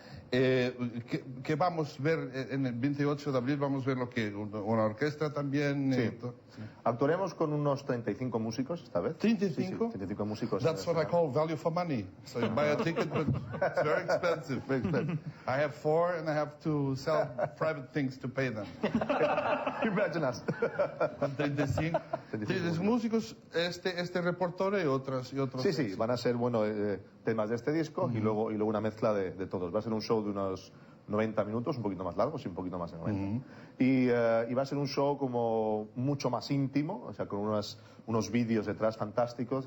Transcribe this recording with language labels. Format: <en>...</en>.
<es>Que vamos a ver en el 28 de abril, vamos a ver lo que una orquesta también. Sí. Actuaremos con unos 35 músicos esta vez. 35? Sí, 35 músicos.</es> <en>That's what I call value for money. So you buy a ticket, but it's very expensive. Very expensive. I have 4 and I have to sell private things to pay them. Imagine us. 35.</en> <es>35 músicos, este repertorio y otros. Sí, van a ser temas de este disco y luego una mezcla de todos. Va a ser un show de unos 90 minutos, un poquito más largo, sí, un poquito más de 90. Y va a ser un show como mucho más íntimo, o sea, con unos vídeos detrás fantásticos.</es>